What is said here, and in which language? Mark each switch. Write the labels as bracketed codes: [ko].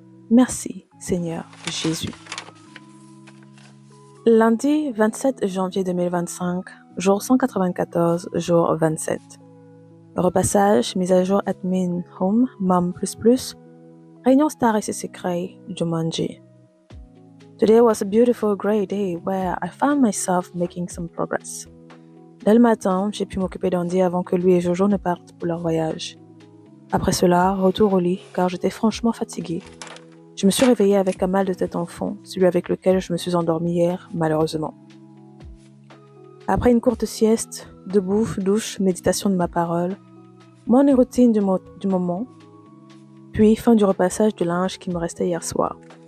[fr] Merci, Seigneur Jésus. Lundi 27 janvier 2025, jour 194, jour 27. Repassage, mise à jour admin home, mom++, réunion star et ses secrets, Jumanji. [en] Today was a beautiful grey day where I found myself making some progress. [fr] Dès le matin, j'ai pu m'occuper d'Andy avant que lui et Jojo ne partent pour leur voyage. Après cela, retour au lit car j'étais franchement fatiguée. Je me suis réveillée avec un mal de tête en fond, celui avec lequel je me suis endormie hier, malheureusement. Après une courte sieste, debout, douche, méditation de ma parole, [en] morning routine [fr] du moment, puis fin du repassage du linge qui me restait hier soir.